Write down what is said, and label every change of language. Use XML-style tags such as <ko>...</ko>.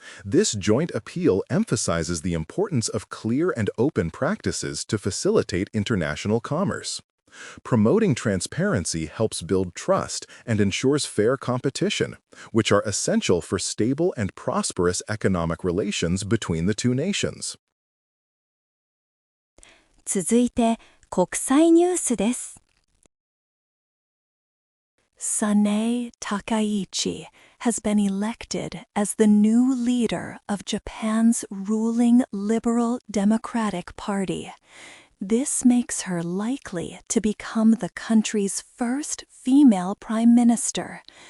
<en>This joint appeal emphasizes the importance of clear and open practices to facilitate international commerce. Promoting transparency helps build trust and ensures fair competition, which are essential for stable and prosperous economic relations between the two nations.</en> <ja>続いて、国際ニュースです。</ja> <en>Sanae Takaichi has been elected as the new leader of Japan's ruling Liberal Democratic Party. This makes her likely to become the country's first female prime minister.</en>